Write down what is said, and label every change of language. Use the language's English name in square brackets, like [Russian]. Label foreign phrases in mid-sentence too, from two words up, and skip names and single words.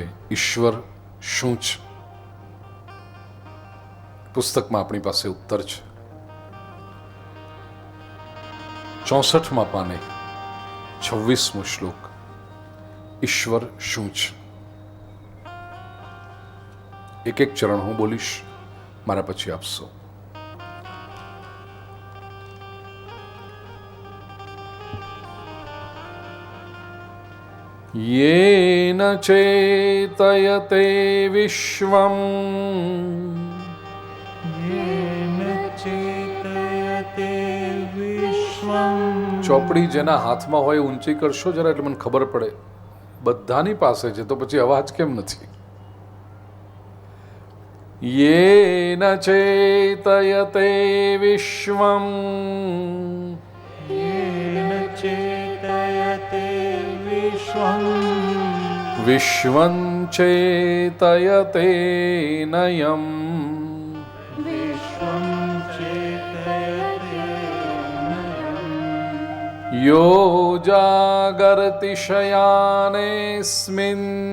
[Gujarati] ઈશ્વર શું છે? પુસ્તકમાં આપણી પાસે ઉત્તર છે. 64મા પાને 26મો શ્લોક. ઈશ્વર શું છે? એક એક ચરણ હું બોલીશ, મારા પછી આપશો. [Sanskrit] येन चेतयते विश्वम् [Gujarati] ચોપડી જેના હાથમાં હોય ઊંચી કરશો જરા, એટલે મને ખબર પડે. બધાની પાસે છે તો પછી અવાજ કેમ નથી? [Sanskrit] येन चेतयते विश्वम् विश्वं चेतयते नयम् यो जागर्ति शयानेऽस्मिन्